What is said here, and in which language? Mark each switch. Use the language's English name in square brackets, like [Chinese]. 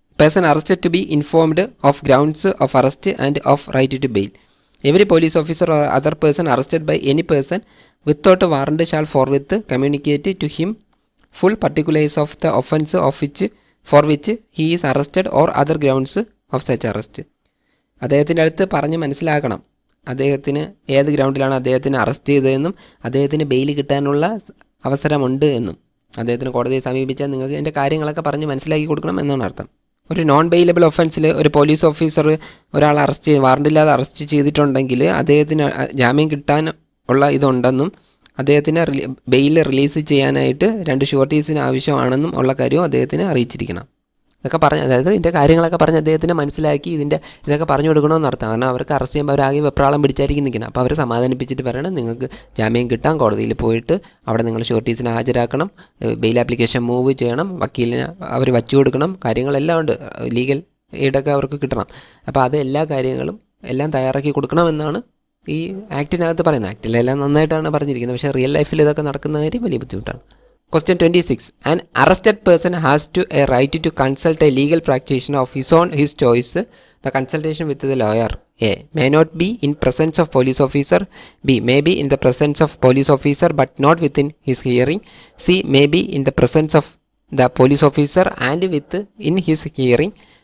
[English] Person arrested to be informed of grounds of arrest and of right to bail. Every police officer or other person arrested by any person without a warrant shall forthwith communicate to him full particulars of the offence for which he is arrested or other grounds of such arrest. [Malayalam] അദ്ദേഹത്തിൻ്റെ അടുത്ത് പറഞ്ഞ് മനസ്സിലാക്കണം അദ്ദേഹത്തിന് ഏത് ഗ്രൗണ്ടിലാണ് അദ്ദേഹത്തിന് arrest ചെയ്തതെന്നും അദ്ദേഹത്തിന് bail കിട്ടാനുള്ള അവസരമുണ്ട് എന്നും. അദ്ദേഹത്തിന് കോടതിയെ സമീപിച്ചാൽ നിങ്ങൾക്ക് ഇതിൻ്റെ കാര്യങ്ങളൊക്കെ പറഞ്ഞ് മനസ്സിലാക്കി കൊടുക്കണം എന്നാണ് അർത്ഥം. ഒരു നോൺ ബെയിലബിൾ ഒഫൻസിൽ ഒരു പോലീസ് ഓഫീസർ ഒരാൾ വാറണ്ടില്ലാതെ അറസ്റ്റ് ചെയ്തിട്ടുണ്ടെങ്കിൽ അദ്ദേഹത്തിന് ജാമ്യം കിട്ടാൻ ഉള്ള ഇതുണ്ടെന്നും അദ്ദേഹത്തിന് ബെയിൽ റിലീസ് ചെയ്യാനായിട്ട് 2 ഷുവർട്ടീസിന് ആവശ്യമാണെന്നും ഉള്ള കാര്യവും അദ്ദേഹത്തിന് അറിയിച്ചിരിക്കണം. ഇതൊക്കെ പറഞ്ഞ്, അതായത് ഇതിൻ്റെ കാര്യങ്ങളൊക്കെ പറഞ്ഞ് അദ്ദേഹത്തിന് മനസ്സിലാക്കി ഇതൊക്കെ പറഞ്ഞു കൊടുക്കണമെന്ന് അർത്ഥം. കാരണം അവർക്ക് അറസ്റ്റ് ചെയ്യുമ്പോൾ അവരാകെ വെപ്രാളം പിടിച്ചായിരിക്കും നിൽക്കുന്നത്. അപ്പോൾ അവർ സമാധാനിപ്പിച്ചിട്ട് പറയണം നിങ്ങൾക്ക് ജാമ്യം കിട്ടാൻ കോടതിയിൽ പോയിട്ട് അവിടെ നിങ്ങൾ ഷുവർട്ടീസിനെ ഹാജരാക്കണം, ബെയിൽ ആപ്ലിക്കേഷൻ മൂവ് ചെയ്യണം, വക്കീലിന് അവർ വച്ചു കൊടുക്കണം, കാര്യങ്ങളെല്ലാം ഉണ്ട്, ലീഗൽ എയ്ഡൊക്കെ അവർക്ക് കിട്ടണം. അപ്പോൾ അത് എല്ലാ കാര്യങ്ങളും എല്ലാം തയ്യാറാക്കി കൊടുക്കണമെന്നാണ് ഈ ആക്ടിനകത്ത് പറയുന്നത്. ആക്ടിലെല്ലാം നന്നായിട്ടാണ് പറഞ്ഞിരിക്കുന്നത്, പക്ഷേ റിയൽ ലൈഫിൽ ഇതൊക്കെ നടക്കുന്ന കാര്യം വലിയ ബുദ്ധിമുട്ടാണ്. [English] Question 26. An arrested person has a right to consult a legal practitioner of his choice. The consultation with the lawyer A may not be in presence of police officer. B may be in the presence of police officer but not within his hearing. C may be in the presence of the police officer and within his hearing.